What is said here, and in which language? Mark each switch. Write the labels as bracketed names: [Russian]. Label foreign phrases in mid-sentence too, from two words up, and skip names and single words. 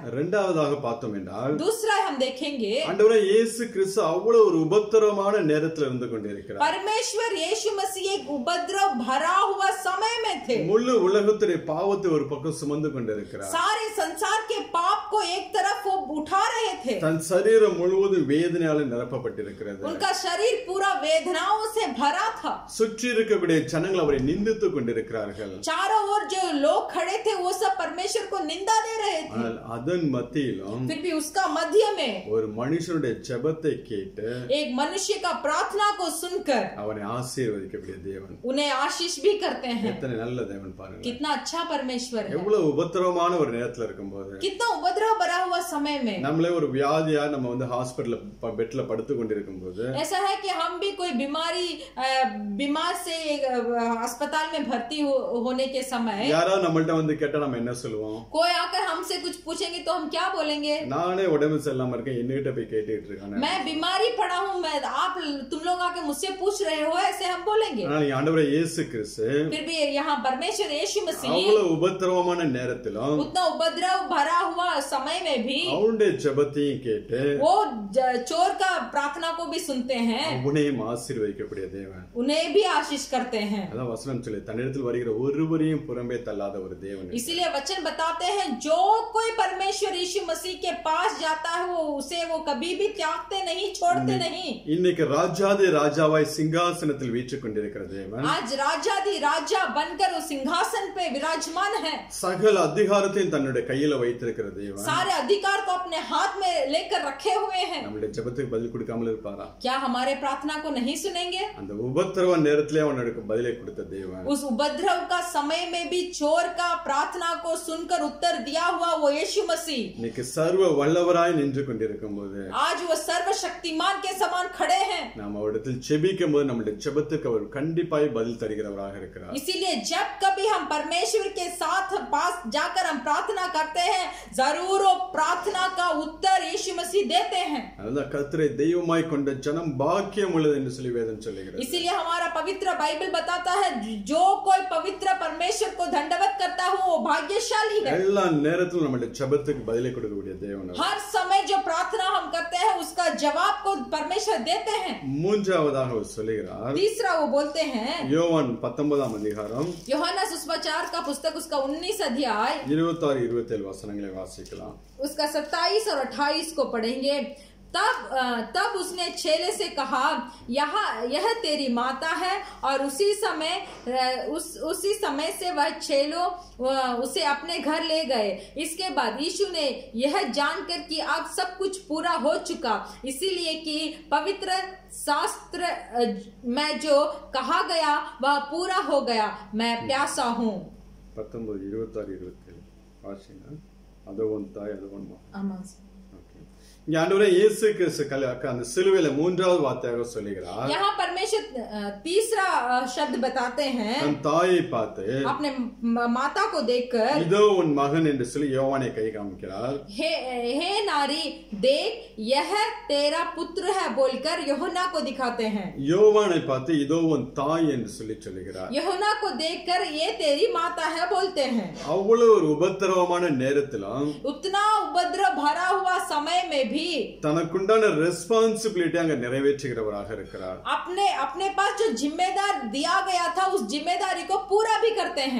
[Tamil] இரண்டாவதாக பார்த்தோம் என்றால், [Hindi] दूसरा हम देखेंगे, [Tamil] ஆண்டவரே இயேசு கிறிஸ்து அவ்வளவு ஒரு உபத்திரவமான நேரத்தில் இருந்து கொண்டிருக்கிறார். [Hindi] परमेश्वर यीशु मसीह एक उपद्रव भरा हुआ समय में थे. [Tamil] முழு உலகத்துடைய பாவத்தை ஒரு பக்கம் சுமந்து கொண்டிருக்கிறார். [Hindi] सारे संसार के पाप को एक तरफ वो उठा रहे थे. [Tamil] தன் சரீரம் முழுவதும் வேதனையால நிரப்பப்பட்டிருக்கிறது. [Hindi] उनका शरीर पूरा वेदनाओं से भरा था. [Tamil] சுற்றி இருக்கக்கூடிய ஜனங்கள் அவரை நிந்தித்துக் கொண்டிருக்கிறார்கள். [Hindi] चारों ओर जो लोग खड़े थे वो सब परमेश्वर को निंदा दे रहे थे. [Tamil] ஆனால் அதன் மத்தியிலும் [Hindi] फिर भी उसका मध्य में [Tamil] ஒரு மனுஷனுடைய ஜெபத்தை கேட்டு [Hindi] एक मनुष्य का प्रार्थना को सुनकर [Tamil] அவனை ஆசீர்வதிக்கக்கூடிய தேவன், [Hindi] उन्हें आशीष भी करते हैं. [Tamil] எத்தனை நல்ல தேவன் பாருங்க. [Hindi] कितना अच्छा परमेश्वर है. [Tamil] எவ்வளவு உபத்திரவமான ஒரு நேரத்துல இருக்கும்போது, [Hindi] कितना उपद्रव भरा हुआ समय में, [Tamil] நம்மளே ஒரு வியாதியா நம்ம வந்து ஹாஸ்பிடல்ல பெட்ல படுத்து கொண்டிருக்கும் போது, [Hindi] ऐसा है कि हम भी कोई बीमार से अस्पताल में भर्ती होने के समय [Tamil] யாராவது நம்மள்ட்ட வந்து கேட்டா நம்ம என்ன சொல்லுவோம்? [Hindi] कोई आकर हमसे कुछ पूछेंगे तो हम क्या बोलेंगे? [Tamil] நானே உடம்பு சரியில்லாம இருக்கேன், என்னகிட்ட போய் கேட்டுட்டு இருக்கானே, [Hindi] मैं बीमारी पड़ा हूँ, मैं आप तुम लोग आके मुझसे पूछ रहे हो, ऐसे हम बोलेंगे. [Tamil] ஆனால் ஆண்டவரே இயேசு கிறிஸ்து [Hindi] फिर भी यहाँ परमेश्वर यीशु मसीह [Tamil] அவ்வளவு உபத்திரவமான நேரத்திலும் [Hindi] उतना उपद्रव भरा हुआ समय में भी [Tamil] அவனுடைய ஜெபத்தையும் கேட்டு [Hindi] वो चोर का प्रार्थना को भी सुनते हैं, [Tamil] அவனையும் ஆசீர்வதிக்கக்கூடிய தேவன், [Hindi] उन्हें भी आशीष करते हैं. [Tamil] அதான் வசனம் சொல்லி தன்னிடத்தில் வருகிற ஒருவரையும் புறம்பே தள்ளாத ஒரு தேவன். [Hindi] इसीलिए वचन बताते हैं जो कोई परमेश्वर यीशु मसीह के पास जाता है वो कभी भी त्यागते नहीं, छोड़ते नहीं. [Tamil] இன்னைக்கு ராஜாதி ராஜாவாய் சிங்காசனத்தில் வீற்றுக் கொண்டிருக்கிற தேவன், [Hindi] आज राजाதி राजा बनकर वो सिंहासन पे विराजमान है. [Tamil] சகல அதிகாரத்தையும் தன்னுடைய கையில வைத்திருக்கிற தேவன் [Hindi] सारे अधिकार को अपने हाथ में लेकर रखे हुए हैं. [Tamil] நம்முடைய ஜெபத்துக்கு பதில் கொடுக்காமல் இருப்பாரா? [Hindi] क्या हमारे प्रार्थना को नहीं सुनेंगे? [Tamil] அந்த உபத்திரவ நேரத்திலே அவனுக்கு பதிலை கொடுத்த தேவன், [Hindi] उस उपद्रव का समय में भी चोर का प्रार्थना को सुनकर उत्तर दिया हुआ वो यीशु मसीह [Tamil] இன்னைக்கு சர்வ வல்லவராய் நின்று கொண்டிருக்கும் போது, [Hindi] आज वो सर्वशक्तिमान के समान खड़े हैं. [Tamil] நாம் அவரிடத்தில் ஜெபிக்கும் போது நம்முடைய ஜெபத்துக்கு அவர் கண்டிப்பாய் பதில் தருகிறவராக இருக்கிறார். [Hindi] इसीलिए जब कभी हम परमेश्वर के साथ पास जाकर हम प्रार्थना करते हैं, जरूर वो प्रार्थना का उत्तर यीशु मसीह देते हैं. [Tamil] அதான் கர்த்தரை தெய்வமாய் கொண்ட ஜனம் பாக்கியம் உள்ளது என்று சொல்லி வேதம் சொல்லுகிறது. [Hindi] इसीलिए हमारा पवित्र बाइबल बताता है जो कोई पवित्र परमेश्वर को दंडवत करता है वो भाग्यशाली है. [Tamil] எல்லா நேரத்திலும் நம்முடைய ஜெபத்துக்கு பதிலை கொடுக்கக்கூடிய தேவன். [Hindi] हर समय जो प्रार्थना हम करते हैं उसका जवाब को परमेश्वर देते हैं. [Tamil] மூன்றாவதாக அவர் சொல்லுகிறார், [Hindi] तीसरा वो बोलते हैं [Tamil] யோவான் 19ஆம் அதிகாரம் [Hindi] यूहन्ना सुसमाचार का पुस्तक उसका 19 अध्याय [Tamil] 26-27 वचनங்களை வாசிக்கலாம். [Hindi] उसका 27 और 28 को पढ़ेंगे. तब उसने चेले से कहा यह तेरी माता है, और उसी समय से वह चेलों उसे अपने घर ले गए. इसके बाद यीशु ने यह जानकर कि अब सब कुछ पूरा हो चुका, इसीलिए कि पवित्र शास्त्र में जो कहा गया वह पूरा हो गया, मैं प्यासा हूँ. [Tamil] 19-26-27 வாசிங்க. அதோன் தாய் அதோன் ஆமா. இங்க ஆண்டவரே இயேசு கிறிஸ்து அந்த சிலுவையில மூன்றாவது வார்த்தையாக சொல்லுகிறார். [Hindi] यहाँ परमेश्वर तीसरा शब्द बताते हैं, [Tamil] தன் தாயை பார்த்து [Hindi] अपने माता को देखकर [Tamil] இதோ உன் மகன் என்று சொல்லி யோவானை கை காமிக்கிறார். [Hindi] हे नारी देख यह तेरा पुत्र है बोलकर यूहन्ना को दिखाते हैं. [Tamil] யோவானை பார்த்து இதோ உன் தாய் என்று சொல்லி சொல்லுகிறார். [Hindi] यूहन्ना को देखकर ये तेरी माता है बोलते हैं. [Tamil] அவ்வளவு ஒரு உபத்திரவமான நேரத்திலும் [Hindi] उतना उपद्रव भरा हुआ समय में भी [Tamil] தனக்குண்டான ரெஸ்பான்சிபிலிட்டி அங்க நிறைவேற்றுகிறவராக இருக்கிறார். [Hindi] अपने पास जो जिम्मेदार दिया गया था उस जिम्मेदारी को पूरा भी करते हैं.